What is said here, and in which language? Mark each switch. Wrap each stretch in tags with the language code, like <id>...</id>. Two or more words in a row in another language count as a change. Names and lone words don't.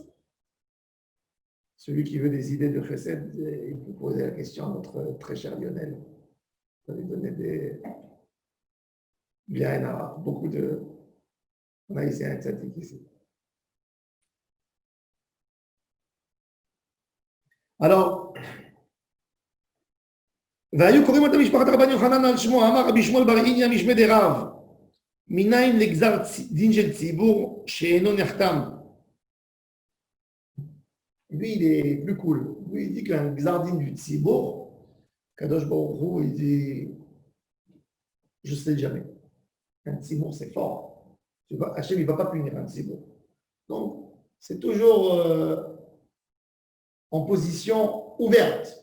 <fr>Celui qui veut des idées de Chesed, il peut poser la question à notre très cher Lionel. Il va lui donner des bien arabe, beaucoup de. On a ici un tzadik ici. Alors,</fr> <he>והיו קוראים אותה משפחת רבן יוחנן על שמו, אמר רבי שמואל בר עניא משמי דרב, מניין לגזר דין של ציבור שאינו נחתם.</he> <fr>Lui, il est plus cool. Lui, il dit qu'un Xardin du Tzibour,</fr> <he>קדוש ברוך הוא,</he> <fr>il dit, je ne sais jamais. Un Tzibour, c'est fort. Hachem, il ne va pas punir un Tzibour. Donc, c'est toujours en position ouverte.</fr>